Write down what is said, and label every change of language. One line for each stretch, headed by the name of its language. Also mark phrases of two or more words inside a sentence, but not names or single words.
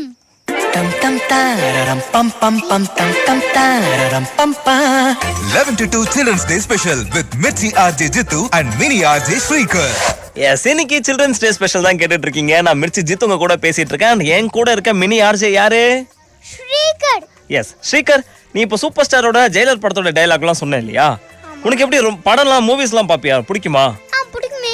English: Tam tam tararam pam pam pam tam tam tararam pam pam. 11 to 2 Children's Day special with Mitzi RJ Jittu and Mini RJ Shrikar.
Tamil: எஸ் இன்னைக்கு
English: Children's Day special
Tamil: தான் கேட்டுட்டு இருக்கீங்க. நான் மிர்ச்சி ஜித் உங்க கூட பேசிட்டு இருக்கேன். என் கூட இருக்க
English: mini RJ
Tamil: யாரு? श्रीकर எஸ் ஸ்ரீகர். நீ இப்போ
English: super star
Tamil: ஜெயிலர் படத்தோட டைலாக்லாம் சொன்ன இல்லையா? உனக்கு எப்படி படம்லாம் மூவிஸ்லாம் பாப்பியா? பிடிக்குமா? பிடிக்குமே.